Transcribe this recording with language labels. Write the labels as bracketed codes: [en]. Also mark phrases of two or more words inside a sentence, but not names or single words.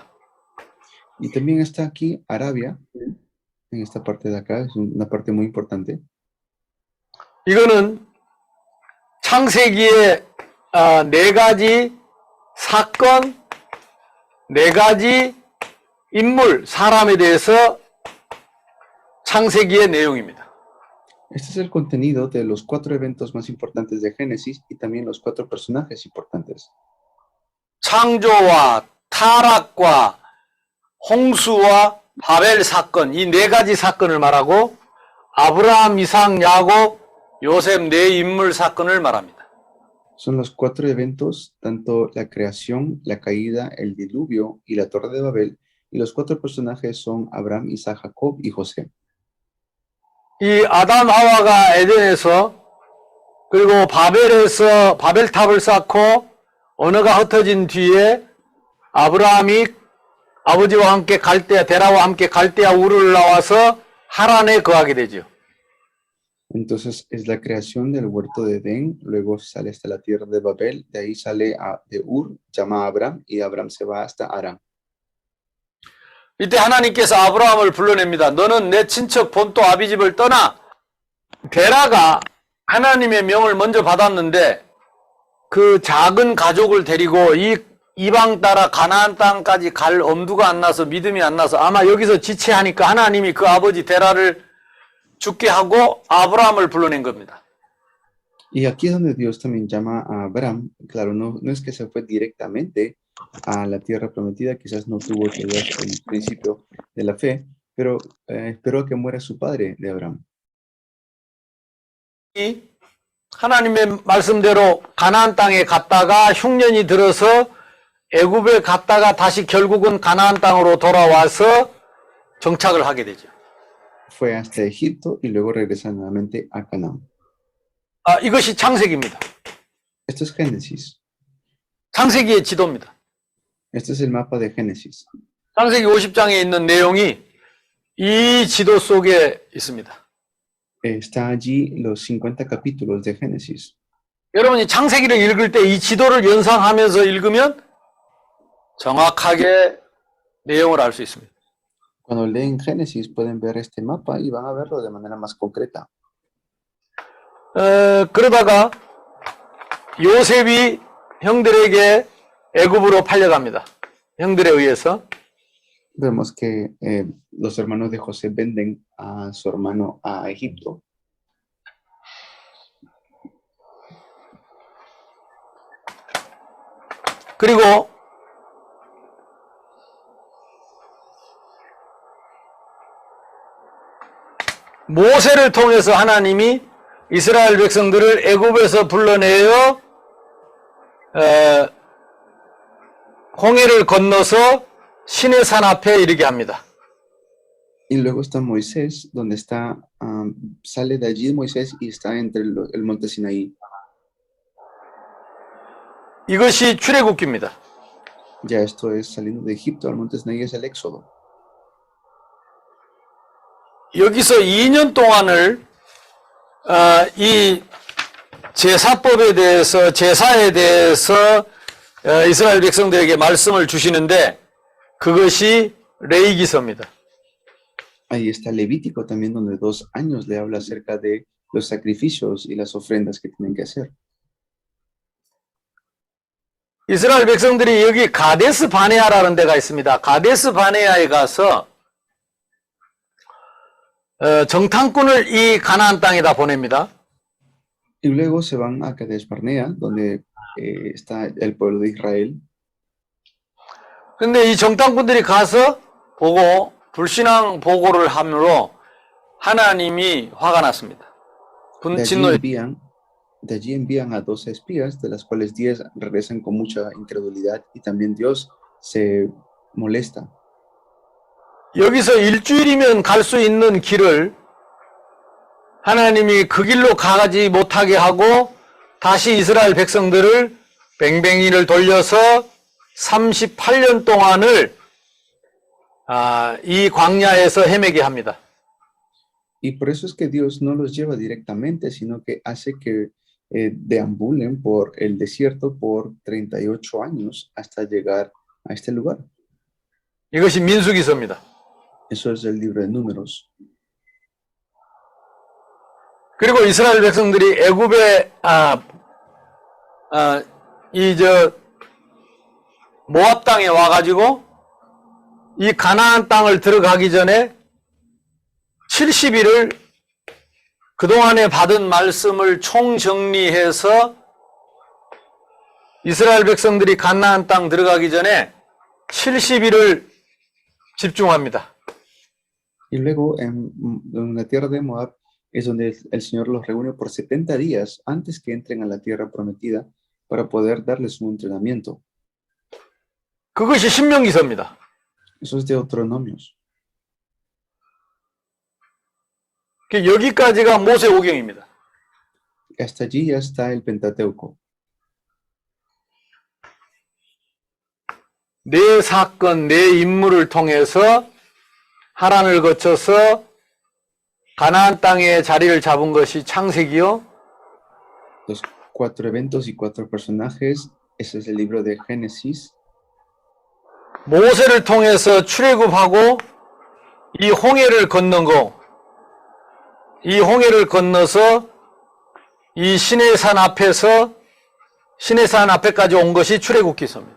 [es] Y también está aquí Arabia, en esta parte de acá, es una parte muy importante. [ko] 이거는 창세기의 네 가지 사건, 네 가지 인물, 사람에 대해서 창세기의 내용입니다. [es] Este es el contenido de los 4 eventos más importantes de Génesis y también los 4 personajes importantes. [ko] 창조와 타락과 홍수와 바벨 사건, 이 네 가지 사건을 말하고 아브라함, 이삭, 야곱, 요셉 네 인물 사건을 말합니다. [es] Son los 4 eventos, tanto la creación, la caída, el diluvio y la torre de Babel, y los 4 personajes son Abraham, Isaac, Jacob y José. [ko] 이 아담 하와가 에덴에서 그리고 바벨에서 바벨탑을 쌓고 언어가 흩어진 뒤에 아브라함이 아버지와 함께 데라와 함께 갈대아 우르를 나와서 하란에 거하게 되죠. [es] Entonces es la creación del huerto de Edén, luego sale hasta la tierra de Babel, de ahí sale de Ur, llama a Abraham y Abraham se va hasta Harán. [ko] 이때 하나님께서 아브라함을 불러냅니다. 너는 내 친척 본토 아비집을 떠나. 데라가 하나님의 명을 먼저 받았는데 그 작은 가족을 데리고 이 이방 따라 가나안 땅까지 갈 엄두가 안 나서 믿음이 안 나서 아마 여기서 지체하니까 하나님이 그 아버지 데라를 죽게 하고 아브라함을 불러낸 겁니다. [es] Y aquí es donde Dios también llama a Abraham. Claro, no es que se fue directamente a la tierra prometida, quizás no tuvo todavía el principio de la fe, pero esperó que muera su padre de Abraham. [ko] 하나님의 말씀대로 가나안 땅에 갔다가 흉년이 들어서 애굽에 갔다가 다시 결국은 가나안 땅으로 돌아와서 정착을 하게 되죠. [es] Fue hasta Egipto y luego regresa nuevamente a Canaán. [ko] 이것이 창세기입니다. [es] Esto es Génesis. [ko] 창세기의 지도입니다. [es] Este es el mapa de Génesis. [ko] 창세기 50장에 있는 내용이 이 지도 속에 있습니다. [es] Está allí los 50 capítulos de Génesis. [ko] 여러분이 창세기를 읽을 때 이 지도를 연상하면서 읽으면 정확하게 내용을 알 수 있습니다. [es] Cuando leen Génesis pueden ver este mapa y van a verlo de manera más concreta. [ko] 그러다가 요셉이 형들에게 애굽으로 팔려갑니다. 형들에 의해서. [es] Vemos que los hermanos de José venden a su hermano a Egipto. [ko] 그리고 모세를 통해서 하나님이 이스라엘 백성들을 애굽에서 불러내어 홍해를 건너서 시내산 앞에 이르게 합니다. [es] Y luego está Moisés, donde está, sale de allí Moisés y está entre el monte Sinaí. [ko] 이것이 출애굽기입니다. [es] Ya esto es saliendo de Egipto al monte Sinaí, es el Éxodo. [ko] 여기서 2년 동안을 이 제사법에 대해서, 제사에 대해서 이스라엘 백성들에게 말씀을 주시는데 그것이 레위기서입니다. [es] Ahí está Levítico también, donde 2 años le habla acerca de los sacrificios y las ofrendas que tienen que hacer. [ko] 이스라엘 백성들이 여기 가데스 바네아라는 데가 있습니다. 가데스 바네아에 가서 정탐꾼을 이 가나안 땅에다 보냅니다. [es] Y luego se van a Kadesh Barnea, donde está el pueblo de Israel. [ko] 근데 이 정탐꾼들이 가서 보고 불신앙 보고를 함으로 하나님이 화가 났습니다. [es] De allí envían a 12 espías, de las cuales 10 regresan con mucha incredulidad y también Dios se molesta. [ko] 여기서 일주일이면 갈 수 있는 길을 하나님이 그 길로 가지 못하게 하고 다시 이스라엘 백성들을 뱅뱅이를 돌려서 38년 동안을 이 광야에서 헤매게 합니다. [es] Y por eso es que Dios no los lleva directamente, sino que hace que deambulen por el desierto por 38 años hasta llegar a este lugar. [ko] 이것이 민수기서입니다. [es] Eso es el libro de Números. [ko] 그리고 이스라엘 백성들이 애굽의 모압 땅에 와가지고 이 가나안 땅을 들어가기 전에 70일을 그동안에 받은 말씀을 총정리해서 이스라엘 백성들이 가나안 땅 들어가기 전에 70일을 집중합니다. [es] Y luego en la tierra de Moab es donde el Señor los reúne por 70 días antes que entren a la tierra prometida para poder darles un entrenamiento. [ko] 그것이 신명기서입니다. [es] Eso es Deuteronomios. [ko] 여기까지가 모세오경입니다. [es] Hasta allí ya está el Pentateuco. [ko] 네 사건, 네 인물을 통해서 하란을 거쳐서 가나안 땅에 자리를 잡은 것이 창세기요. [es] Los 4 eventos y 4 personajes, ese es el libro de Génesis. [ko] 모세를 통해서 출애굽하고 이 홍해를 건넌 거, 이 홍해를 건너서 이 시내산 앞에까지 온 것이 출애굽기서입니다.